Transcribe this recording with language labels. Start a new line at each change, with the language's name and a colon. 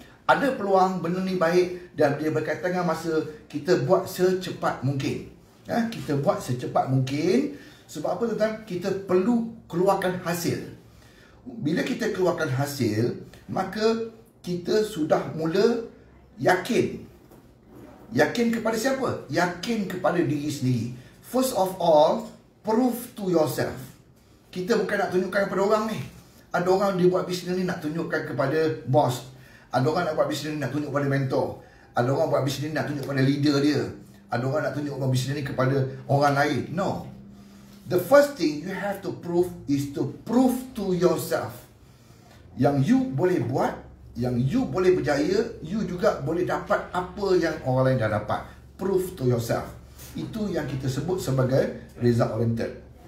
Malay: Ada peluang benda ni baik dan dia berkaitan dengan masa, kita buat secepat mungkin. Kita buat secepat mungkin. Sebab apa tuan-tuan? Kita perlu keluarkan hasil. Bila kita keluarkan hasil, maka kita sudah mula yakin. Yakin kepada siapa? Yakin kepada diri sendiri.
English: First of all, prove to yourself.
Malay: Kita bukan nak tunjukkan kepada orang ni. Ada orang dia buat bisnes ni nak tunjukkan kepada bos. Ada orang nak buat bisnes ni nak tunjuk kepada mentor. Ada orang buat bisnes ni nak tunjuk kepada leader dia. Ada orang nak tunjuk bisnes ni kepada orang lain. No.
English: The first thing you have to prove is to prove to yourself.
Malay: Yang you boleh buat, yang you boleh berjaya, you juga boleh dapat apa yang orang lain dah dapat.
English: Prove to yourself.
Malay: Itu yang kita sebut sebagai result oriented.